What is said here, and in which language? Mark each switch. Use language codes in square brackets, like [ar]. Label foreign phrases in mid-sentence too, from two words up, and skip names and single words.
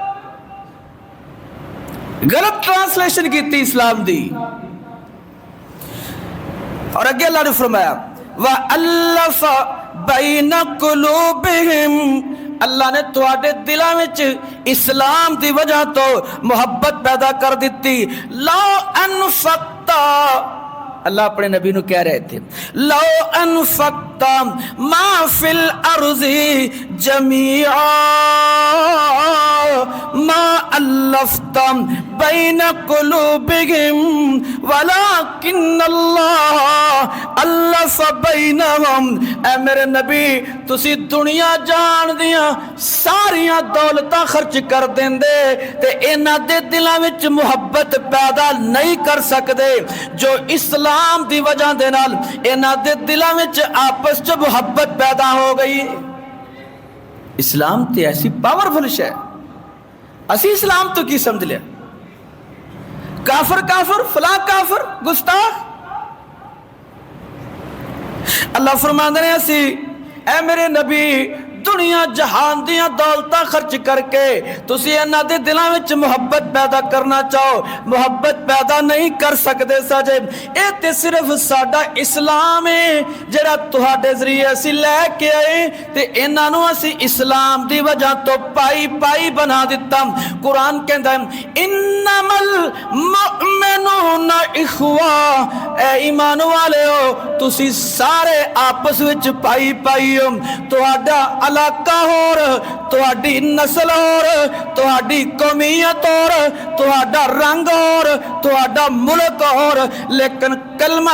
[pa] غلط ٹرانسلیشن کی تھی اسلام دی اور اگے اللہ نے فرمایا [ar] وَأَلَّفَ بَيْنَ قُلُوبِهِمْ [pa] اللہ نے تواڈے دلاں وچ اسلام دی وجہ تو محبت پیدا کر دیتی لو انفقت اللہ [ur] اپنے نبی نو کہہ رہے تھے [ar] لو انفقت ما فی الارض جميعا ما الفت بین قلوبہم ولکن اللہ الف بینہم [pa] اے میرے نبی تسی دنیا جان دیاں ساریاں دولتاں خرچ کر دیندے تے انہاں دے دلاں وچ محبت پیدا نہیں کر سکدے جو اسلام دی وجہ دے نال انہاں دے دلاں وچ آپس چ محبت پیدا ہو گئی اسلام تے ایسی پاورفل شے اسی اسلام تو کی سمجھ لیا کافر کافر فلاں کافر گستاخ اللہ فرماندے نے اسی اے میرے نبی دنیا جہان دیاں دولتاں خرچ کر کے تسی انہاں دے دلاں وچ محبت پیدا کرنا چاہو محبت پیدا نہیں کر سکدے ساجے اے تے صرف ساڈا اسلام ہے جڑا تہاڈے ذریعے اسی لے کے آئے تے انہاں نوں اسی اسلام دی وجہ تو پائی پائی بنا دتا [ar] قرآن کہندا ہے انما المؤمنون اخوہ [pa] اے ایمان والے ہو تسی سارے آپس وچ پائی پائی ہو تہاڈا علاقہ اور تہاڈی نسل اور تہاڈی قومیت اور تہاڈا رنگ اور تہاڈا ملک اور لیکن کلمہ